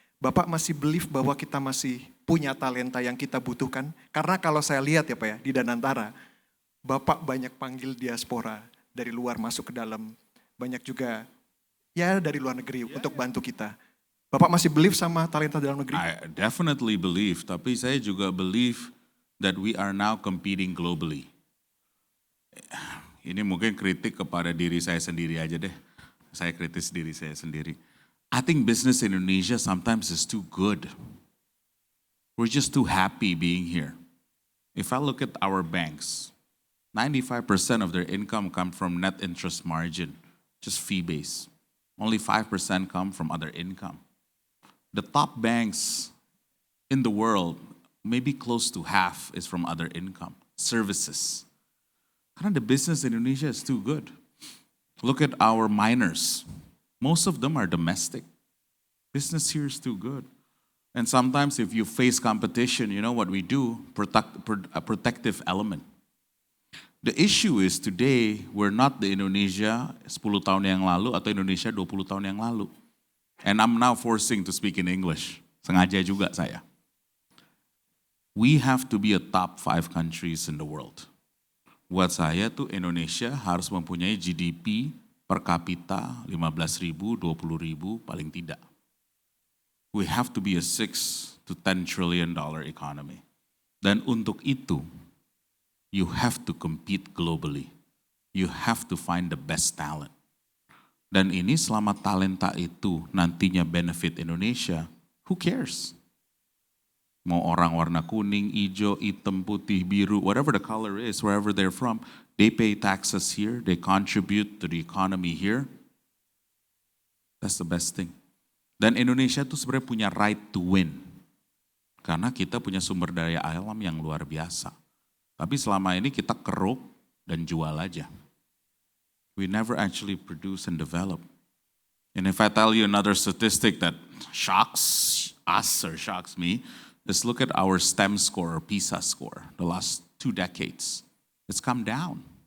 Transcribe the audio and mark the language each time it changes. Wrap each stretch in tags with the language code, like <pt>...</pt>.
<id>Bapak masih believe bahwa kita masih punya talenta yang kita butuhkan? Karena kalau saya lihat ya Pak ya, di Danantara, Bapak banyak panggil diaspora dari luar masuk ke dalam. Banyak juga ya dari luar negeri untuk bantu kita. Bapak masih believe sama talenta dalam negeri?</id> <en>I definitely believe,</en> <id>tapi saya juga</id> <en>believe that we are now competing globally.</en> <id>Ini mungkin kritik kepada diri saya sendiri aja deh. Saya kritis diri saya sendiri.</id> <en>I think business in Indonesia sometimes is too good. We're just too happy being here. If I look at our banks, 95% of their income come from net interest margin, just fee-based. Only 5% come from other income. The top banks in the world, maybe close to half is from other income, services. Karena the business in Indonesia is too good. Look at our miners. Most of them are domestic. Business here is too good. And sometimes if you face competition, you know what we do? A protective element. The issue is today, we're not the Indonesia</en> <id>10 tahun yang lalu</id> <en>atau Indonesia 20 tahun yang lalu. And I'm now forcing to speak in English.</en> <id>Sengaja juga saya.</id> <en>We have to be a top 5 countries in the world.</en> <id>Buat saya tuh Indonesia harus mempunyai GDP per kapita 15.000, 20.000 paling tidak.</id> <en>We have to be a 6 to 10 trillion dollar economy.</en> <id>Dan untuk itu,</id> <en>you have to compete globally. You have to find the best talent.</en> <id>Dan ini selama talenta itu nantinya benefit Indonesia,</id> <en>who cares?</en> <id>Mau orang warna kuning, hijau, hitam, putih, biru,</id> <en>whatever the color is, wherever they're from, they pay taxes here, they contribute to the economy here. That's the best thing.</en> <id>Dan Indonesia tuh sebenarnya punya</id> <en>right to win.</en> <id>Karena kita punya sumber daya alam yang luar biasa. Tapi selama ini kita keruk dan jual aja.</id> <en>We never actually produce and develop. And if I tell you another statistic that shocks us or shocks me, just look at our STEM score or PISA score the last 2 decades. It's come down.</en>